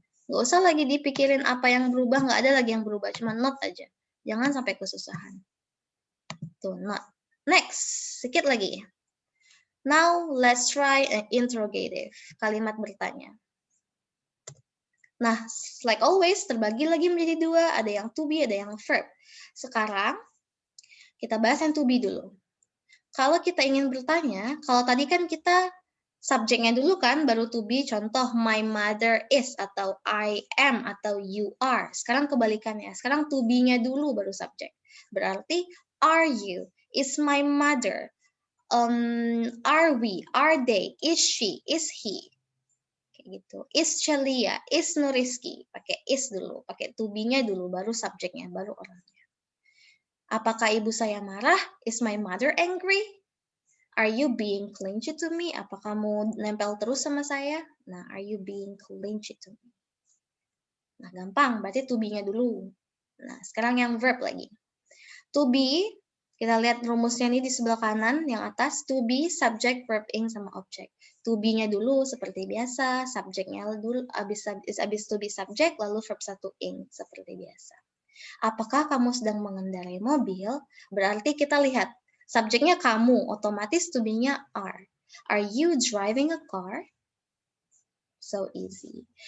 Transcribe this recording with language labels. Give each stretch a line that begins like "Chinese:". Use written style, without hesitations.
Indonesian: Nggak usah lagi dipikirin apa yang berubah. Nggak ada lagi yang berubah. Cuma not aja. Jangan sampai kesusahan. Tuh, not. Next. Sedikit lagi.
English: Now, let's try an interrogative.
Indonesian: Kalimat bertanya. Nah,
English: like always,
Indonesian: terbagi lagi menjadi dua. Ada yang to be, ada yang verb. Sekarang, kita bahas yang to be dulu. Kalau kita ingin bertanya, kalau tadi kan kita subjeknya dulu kan, baru to be, contoh
English: my mother is,
Indonesian: atau
English: I am,
Indonesian: atau
English: you are.
Indonesian: Sekarang kebalikannya, sekarang to be-nya dulu baru subjek. Berarti,
English: are you, is my mother, are we, are they, is she, is he.
Indonesian: Kayak gitu.
English: Is Celia, is Nuriski.
Indonesian: Pakai is dulu, pakai to be-nya dulu, baru subjeknya, baru orangnya. Apakah ibu saya marah?
English: Is my mother angry? Are you being clingy to me?
Indonesian: Apa kamu nempel terus sama saya?
English: Nah, are you being clingy to me?
Indonesian: Nah, gampang. Berarti to be-nya dulu. Nah, sekarang yang verb lagi. To be, kita lihat rumusnya ini di sebelah kanan, yang atas. To be, subject, verb, ing, sama object. To be-nya dulu seperti biasa. Subjeknya dulu, abis to be subject, lalu verb 1 ing, seperti biasa. Apakah kamu sedang mengendarai mobil? Berarti kita lihat, subjeknya kamu, otomatis to be-nya are.
English: Are you driving a car?
Indonesian: So easy.